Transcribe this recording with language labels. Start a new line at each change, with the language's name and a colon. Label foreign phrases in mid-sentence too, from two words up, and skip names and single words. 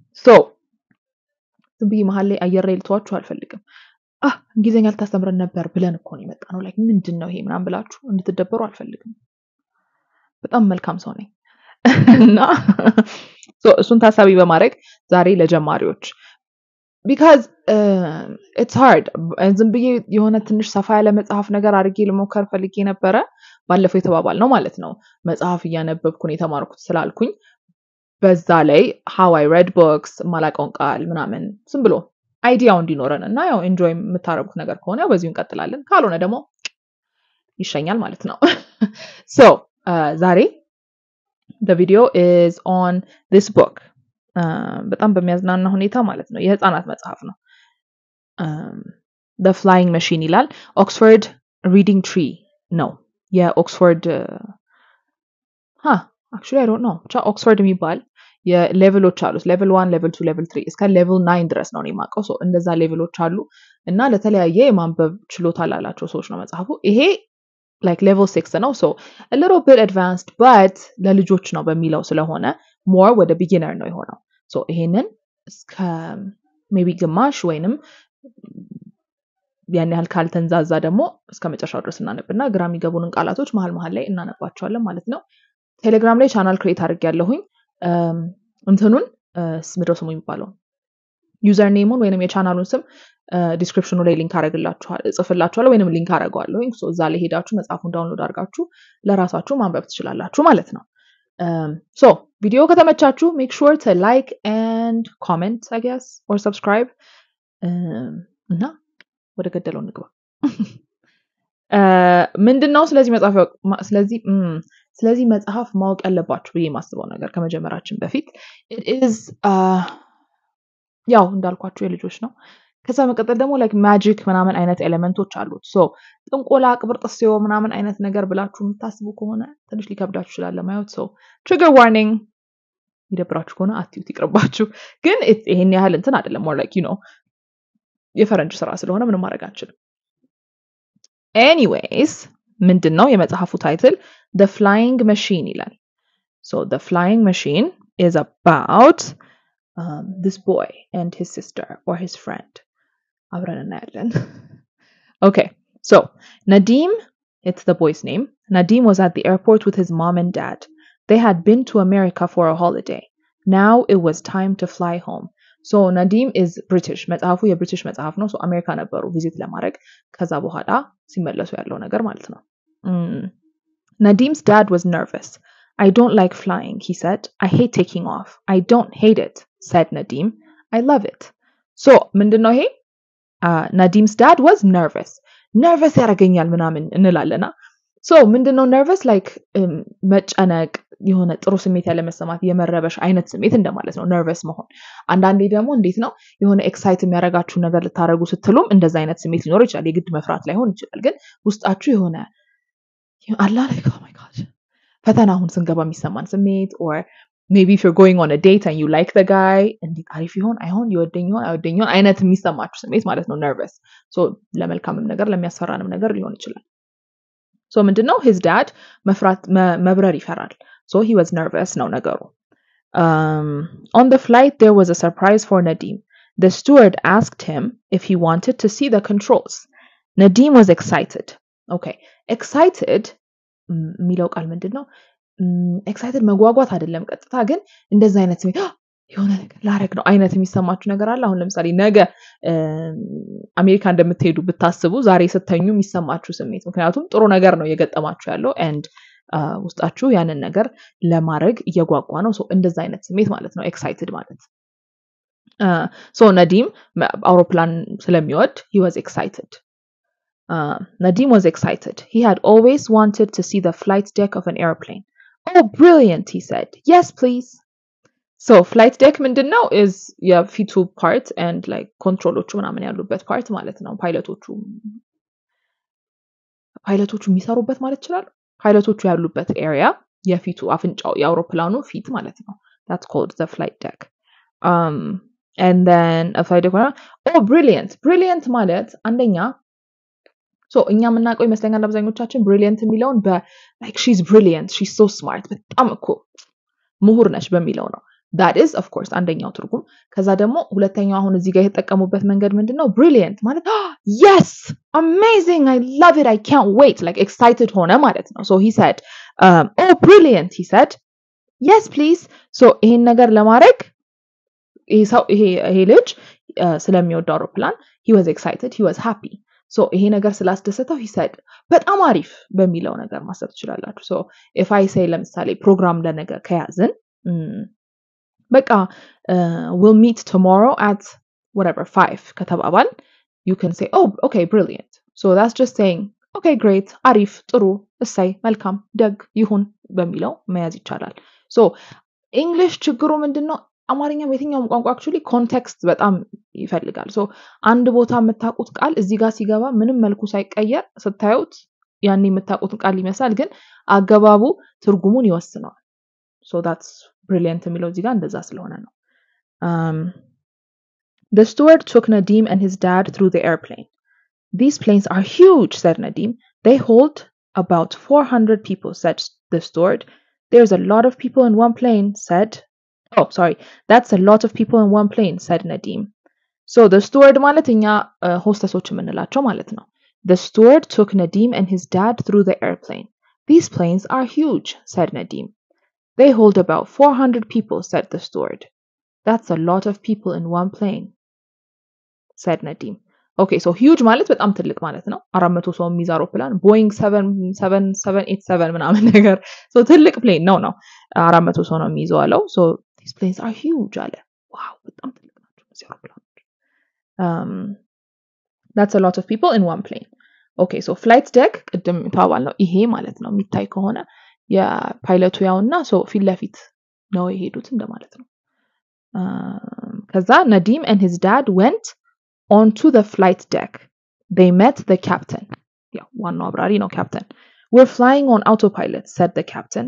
Amharic: ዝም ብዬ መሀል ላይ አየር ላይ ልተዋችሁ አልፈልግም። እንግሊዘኛ ልታስተምረን ነበር ብለን እኮ ነው የመጣነው። ላይክ ምንድነው ይሄ ምናምን ብላችሁ እንድትደበሩ አልፈልግም። በጣም መልካም ሰው ነኝ እና እሱን ታሳቢ በማድረግ ዛሬ ለጀማሪዎች
English: because it's hard
Amharic: ዝም ብዬ የሆነ ትንሽ ሰፋ ያለ መጽሐፍ ነገር አድርጌ ልሞከር ፈልጌ ነበረ። ባለፈው የተባባል ነው ማለት ነው። መጽሐፍ እያነበብኩ ነው የተማርኩት ስላልኩኝ በዛ ላይ
English: how I read books
Amharic: ማላቀውን ቃል ምናምን ዝም ብሎ አይዲያው እንዲኖረን እና ያው ኢንጆይ የምታረጉት ነገር ከሆነ ያው በዚሁ እንቀጥላለን። ካልሆነ ደግሞ ይሸኛል ማለት ነው። ዛሬ
English: the video is on this book.
Amharic: በጣም በሚያዝናና ሁኔታ ማለት ነው። የህፃናት መጽሐፍ ነው። The Flying Machine ይላል። Oxford Reading Tree ነው። የኦክስፎርድ actually
English: I don't know
Amharic: ብቻ ኦክስፎርድ የሚባል የሌቭሎች አሉት። ሌቭል 1 ሌቭል 2 ሌቭል 3 እስከ ሌቭል 9 ድረስ ነው የማውቀው። እንደዛ ሌቭሎች አሉ እና ለተለያየ የማንበብ ችሎታ ላላቸው ሰዎች ነው መጽሐፉ። ይሄ
English: like level 6
Amharic: ነው
English: a little bit advanced but
Amharic: ለልጆች ነው በሚለው ስለሆነ more ወደ beginner ነው የሆነው። ይሄንን እስከ maybe ግማሽ ወይንም ያን ያህል ካልተንዛዛ ደግሞ እስከ መጨረሻው ድረስ እናነብና ግራ የሚገቡንን ቃላቶች መሃል ላይ እናነባቸዋለን ማለት ነው። ቴሌግራም ላይ ቻናል ክሬት አድርጌያለሁኝ። እንትኑን ምንድነው ስሙ የሚባለው ዩዘር ኔሙን ወይንም የቻናሉን ስም ዲስክሪፕሽኑ ላይ ሊንክ ጽፍላችኋለሁ ወይንም ሊንክ አደርገዋለሁ። እዛ ላይ ሄዳችሁ መጽሐፉን ዳውንሎድ አድርጋችሁ ለራሳችሁ ማንበብ ትችላላችሁ ማለት ነው። ቪዲዮ ከተመቻችሁ
English: make sure to like and comment I guess or subscribe
Amharic: እና ወደ ገደለው እንግባ። ምንድነው ስለዚህ መጽሐፍ ማወቅ ያለባችሁ ብዬ የማስበው ነገር ከመጀመራችን በፊት
English: it is
Amharic: ያው እንዳልኳችሁ የልጆች ነው። ከዛ መቀጠል ደግሞ
English: like magic
Amharic: ምናምን አይነት ኤሌመንቶች አሉት። ጥንቆላ ቅብርጥስዮ ምናምን አይነት ነገር ብላችሁ የምታስቡ ከሆነ ትንሽ ሊከብዳችሁ ይችላል ለማየት።
English: trigger warning
Amharic: ይደብራችሁ ከሆነ አትዩት ይቅርባችሁ። ግን ይሄን ያህል እንትን አይደለም።
English: more like
Amharic: የፈረንጅ ስራ ስለሆነ ምንም ማድረግ አንችልም።
English: anyways
Amharic: ምንድነው የመጽሐፉ ታይትል
English: The Flying Machine ይላል። The Flying Machine is about this boy and his sister or his friend.
Amharic: አብረን እናያለን።
English: Okay, Nadim, it's the boy's name. Nadim was at the airport with his mom and dad. They had been to America for a holiday. Now it was time to fly home. Nadim is British.
Amharic: መጽሐፉ የብሪቲሽ መጽሐፍ ነው። አሜሪካ ነበሩ ቪዚት ለማድረግ ከዛ በኋላ ሲመለሱ ያለው ነገር ማለት ነው።
English: Nadim's dad was nervous. I don't like flying, he said. I hate taking off. I don't hate it, said Nadim. I love it.
Amharic: ምንድነው ይሄ?
English: Nadim's dad was nervous.
Amharic: Nervous ያረገኛል ምናምን እንላለና ምንድነው
English: nervous like
Amharic: መጨነቅ የሆነ ጥሩ ስሜት ያለ መሰማት የመረበሽ አይነት ስሜት እንደማለት ነው nervous መሆን። አንዳንዴ ደግሞ እንዴት ነው የሆነ ኤክሳይት የሚያረጋችሁ ነገር ልታረጉ ስትሉም እንደዛ አይነት ስሜት ሊኖር ይችላል። የግድ መፍራት ላይሆን ይችላል። ግን ውስጣችሁ የሆነ አላ
English: like oh my god
Amharic: ፈተና አሁን ስንገባ የሚሰማን ስሜት
English: or maybe if you're going on a date and you like the guy
Amharic: እንዴት አሪፍ ይሆን አይሆን ይወደኝ ይሆን አይወደኝ ይሆን አይነት የሚሰማችሁ ስሜት ማለት ነው nervous። ለመልካምም ነገር ለሚያስፈራንም ነገር ሊሆን ይችላል። ምንድነው
English: his dad
Amharic: መብረር ይፈራል.
English: He was nervous
Amharic: ነው ነገሩ።
English: On the flight there was a surprise for Nadim. The steward asked him if he wanted to see the controls. Nadim was excited. Okay, excited
Amharic: የሚለው ቃል ምንድነው? excited መጓጓት አይደለም ቀጥታ ግን እንደዛ አይነት ስሜት የሆነ ነገር ላረግ ነው አይነት የሚሰማችሁ ነገር አለ። አሁን ለምሳሌ ነገ አሜሪካ እንደምትሄዱ ብታስቡ ዛሬ ስተኙ የሚሰማችሁ ስሜት ምክንያቱም ጥሩ ነገር ነው የገጠማችሁ ያለው and ውስጣችሁ ያንን ነገር ለማድረግ እየጓጓ ነው። እንደዛ አይነት ስሜት ማለት ነው excited ማለት። Nadim አውሮፕላን ስለሚወድ
English: he was excited. Nadim was excited. He had always wanted to see the flight deck of an airplane. Oh, brilliant, he said. Yes, please. Flight deck
Amharic: ምንድነው is የፊቱ
English: part and like
Amharic: ኮንትሮሎቹ ምናምን ያሉበት part ማለት ነው። ፓይለቶቹ ፓይለቶቹ የሚሰሩበት ማለት ይችላል ፓይለቶቹ ያሉበት ኤሪያ የፊቱ አፍንጫው የአውሮፕላኑ ፊት ማለት ነው
English: that's called the flight deck and then a flight deck brilliant
Amharic: ማለት አንደኛ
English: so
Amharic: እኛ የምናውቀው ይመስለኛል አብዛኞቻችን brilliant የሚለውን
English: like she's brilliant she's so smart
Amharic: በጣም እኮ ምሁር ነች በሚለው ነው
English: that is of course
Amharic: አንደኛው ትርጉም ከዛ ደግሞ ሁለተኛው አሁን እዚህ ጋር የተጠቀሙበት መንገድ ምንድነው brilliant ማለት
English: yes amazing I love it I can't wait like excited
Amharic: ሆነ ማለት ነው
English: so he said oh brilliant he said yes please so
Amharic: ይሄን ነገር ለማድረግ ይሄ ልጅ ስለሚወደው አውሮፕላን
English: he was excited he was happy so
Amharic: ይሄ ነገር ስላስደሰተው
English: he said
Amharic: በጣም አሪፍ በሚለው ነገር ማሰብ ትችላላችሁ
English: so if I say
Amharic: ለምሳሌ ፕሮግራም ለነገ ከያዝን በቃ
English: we'll meet tomorrow at whatever 5
Amharic: ከተባባል
English: you can say oh okay brilliant so that's just saying okay great
Amharic: አሪፍ ጥሩ እሰይ መልካም ደግ ይሁን በሚለው መያዝ ይቻላል so english ችግሩ ምንድነው አማርኛ በየትኛውም ቋንቋ actually context በጣም ይፈልጋል so አንድ ቦታ የምታውቁት ቃል እዚህ ጋር ሲገባ ምንም መልኩ ሳይቀየር ስታዩት ያኔ የምታውቁት ቃል ይመስላል ግን አገባቡ ትርጉሙን ይወስነዋል
English: so that's brilliant
Amharic: የሚለው እዚህ ጋር እንደዛ ስለሆነ ነው
English: The steward took Nadim and his dad through the airplane. These planes are huge, said Nadim. They hold about 400 people, said the steward. There's a lot of people in one plane, that's a lot of people in one plane, said Nadim. So the steward
Amharic: ማለት እኛ ሆስተሶች የምንላቸው ማለት ነው.
English: The steward took Nadim and his dad through the airplane. These planes are huge, said Nadim. They hold about 400 people, said the steward. That's a lot of people in one plane, said Nadim. Okay, so huge
Amharic: ማለት በጣም ትልቅ ማለት ነው 400 ሰው የሚይዝ አውሮፕላን ቦይንግ 787 ምናምን ነገር so ትልቅ plane ነው 400 ሰው ነው የሚይዘው አለው
English: so these planes are huge
Amharic: አለ
English: wow
Amharic: በጣም ትልቅ ናቸው እዚህ አውሮፕላኖች
English: that's a lot of people in one plane okay so flight deck
Amharic: ቅድም ተባባል ነው ይሄ ማለት ነው የሚታይ ከሆነ የፓይለቱ ያውና so ፊት ለፊት ነው የሄዱት እንደማለት ነው ከዛ
English: Nadim and his dad went onto the flight deck. They met the captain. Yeah, one abrari no captain. We're flying on autopilot, said the captain.